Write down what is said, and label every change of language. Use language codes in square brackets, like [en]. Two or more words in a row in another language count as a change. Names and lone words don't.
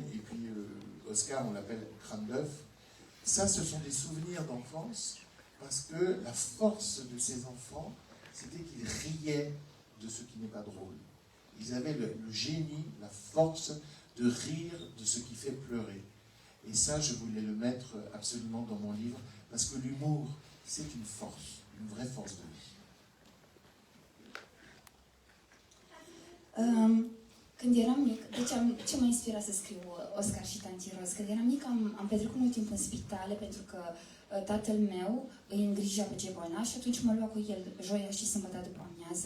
[fr] Et puis Oscar, on l'appelle crâne d'œuf. Ça, ce sont des souvenirs d'enfance, parce que la force de ces enfants, c'était qu'ils riaient de ce qui n'est pas drôle. Ils avaient le génie, la force de rire de ce qui fait pleurer. Et ça, je voulais le mettre absolument dans mon livre, parce que l'humour, c'est une force, une vraie force de vie. [ro] Când eram mic, deci ce m-a inspirat să scriu Oscar și Tantiros? Când eram mic am petrecut mult timp în spitale pentru că tatăl meu îi îngrija pe cei bolnavi și atunci mă lua cu el joia și sâmbătă după amiază.